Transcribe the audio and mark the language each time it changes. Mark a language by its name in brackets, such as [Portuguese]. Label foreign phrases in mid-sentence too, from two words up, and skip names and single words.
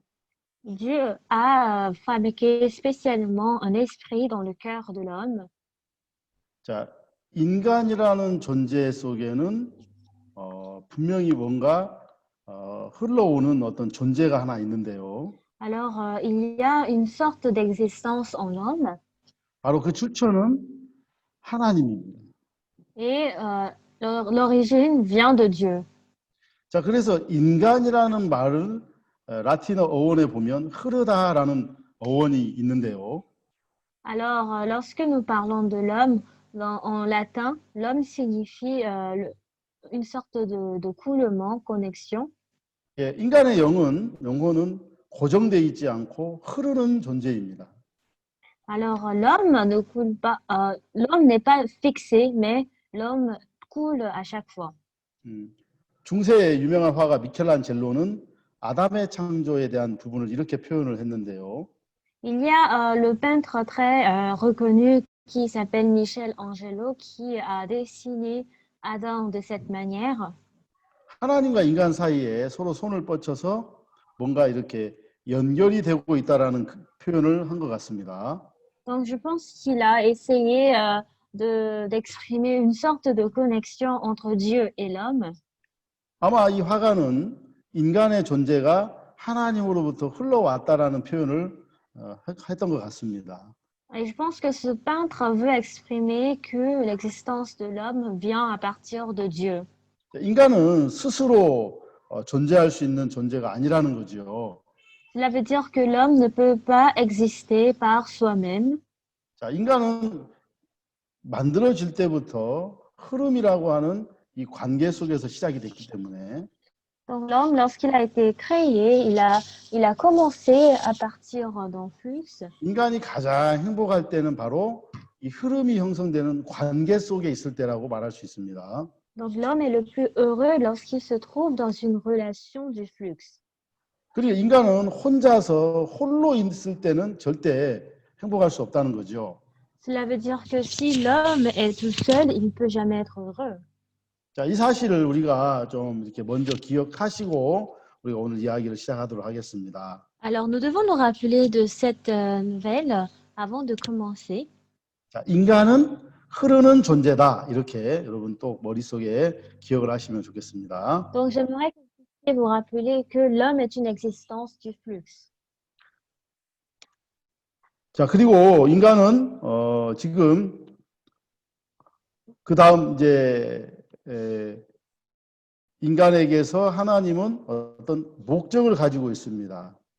[French] Dieu a fabriqué spécialement un esprit dans le cœur de l'homme. [Korean] 자, 인간이라는 존재 속에는 분명히 뭔가 흘러오는 어떤 존재가 하나 있는데요. [French] Alors, il y a une sorte d'existence en l'homme. [Korean] 바로 그 출처는 하나님입니다. [French] Et l'origine vient de Dieu. [Korean] 자, 그래서 인간이라는 말을 라틴어 어원에 보면 흐르다라는 어원이 있는데요. [French] Alors, lorsque nous parlons de l'homme, en latin, l'homme signifie une sorte de coulement, connexion. [Korean] 예, 인간의 영혼은 고정되어 있지 않고 흐르는 존재입니다. [French] Alors, l'homme ne coule pas, l'homme n'est pas fixé, mais l'homme coule à chaque fois. [Korean] 음, 중세의 유명한 화가 미켈란젤로는 아담의 창조에 대한 부분을 이렇게 표현을 했는데요. [French] Il y a le peintre très reconnu qui s'appelle Michel-Angelo qui a dessiné Adam de cette manière. [Korean] 하나님과 인간 사이에 서로 손을 뻗쳐서 뭔가 이렇게 연결이 되고 있다라는 표현을 한 것 같습니다. [French] Donc, je pense qu'il a essayé d'exprimer une sorte de connexion entre Dieu et l'homme. [Korean] 아마 이 화가는 인간의 존재가 하나님으로부터 흘러왔다라는 표현을 했던 것 같습니다. [French] Et je pense que ce peintre veut exprimer que l'existence de l'homme vient à partir de Dieu. [Korean] 인간은 스스로 존재할 수 있는 존재가 아니라는 거죠. [French] Cela veut dire que l'homme ne peut pas exister par soi-même. [Korean] 자, 인간은 만들어질 때부터 흐름이라고 하는 이 관계 속에서 시작이 됐기 때문에 [French] Donc l'homme, lorsqu'il a été créé, il a commencé à partir d'un flux. [Korean] 인간이 가장 행복할 때는 바로 이 흐름이 형성되는 관계 속에 있을 때라고 말할 수 있습니다. [French] Donc l'homme est le plus heureux lorsqu'il se trouve dans une relation du flux. [Korean] 그리고 인간은 혼자서 홀로 있을 때는 절대 행복할 수 없다는 거죠. [French] Cela veut dire que si l'homme est tout seul, il ne peut jamais être heureux. [Korean] 자, 이 사실을 우리가 좀 이렇게 먼저 기억하시고 우리가 오늘 이야기를 시작하도록 하겠습니다. [French] Alors nous devons nous rappeler de cette nouvelle avant de commencer. [Korean] 자, 인간은 흐르는 존재다. 이렇게 여러분 또 머릿속에 기억을 하시면 좋겠습니다. [French] Donc j'aimerais que vous puissiez vous rappeler que l'homme est une existence du flux. [Korean] 자, 그리고 인간은 지금 그 다음 이제 인간에게서 하나님은 어떤 목적을 가지고 있습니다.